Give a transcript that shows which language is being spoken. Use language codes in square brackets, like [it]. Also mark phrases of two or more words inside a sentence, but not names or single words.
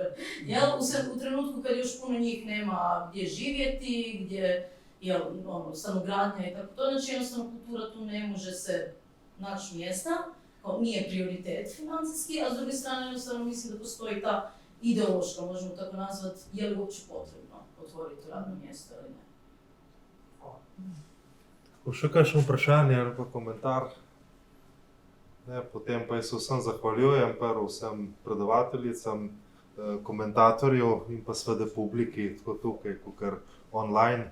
[hr] U trenutku kad još puno njih nema gdje živjeti, gdje je stanogradnja i tako to, znači jednostavno kultura tu ne može se naći mjesta, nije prioritet financijski, a s druge strane jednostavno mislim da postoji ta ideološka, možemo tako nazvati, je li uopće potrebno otvoriti radno mjesto ili ne. [sl] Še kakšno vprašanje ali pa komentar? Potem pa jaz vsem zahvaljujem, prvo vsem predavateljicam, komentatorju in pa seveda publiki, tako tukaj, kakor online.